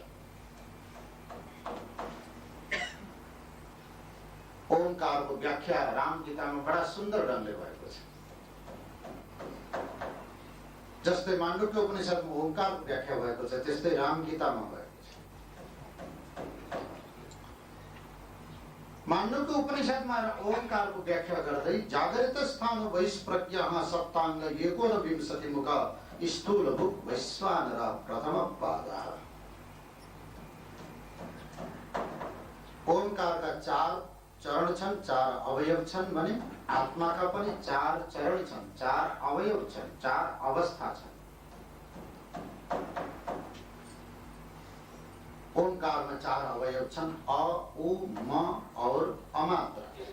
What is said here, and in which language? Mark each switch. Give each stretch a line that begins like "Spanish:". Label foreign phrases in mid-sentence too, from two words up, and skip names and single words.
Nepali: ओंकारको व्याख्या राम गीतामा बडा सुन्दर ढङ्गले भएको छ। जस्तै माण्डुक्य उपनिषदमा ओंकारको व्याख्या भएको छ, त्यस्तै राम गीतामा भएको छ। माण्डुक्य उपनिषदमा ओंकारको व्याख्या गर्दै
Sanskrit: जागृत स्थान वैश्प्रज्ञः सप्ताङ्ग एकोनविंशति मुख स्थूल भुक् वैश्वानरः प्रथम पादः।
Nepali: ओंकारका 4 चरण छन्, 4 अवयव छन् भने आत्माका पनि 4 चरण छन्, 4 अवयव छन्, 4 अवस्था छन्। ओंकारमा 4 अवयव छन्, अ, उ, म और अमात्रा।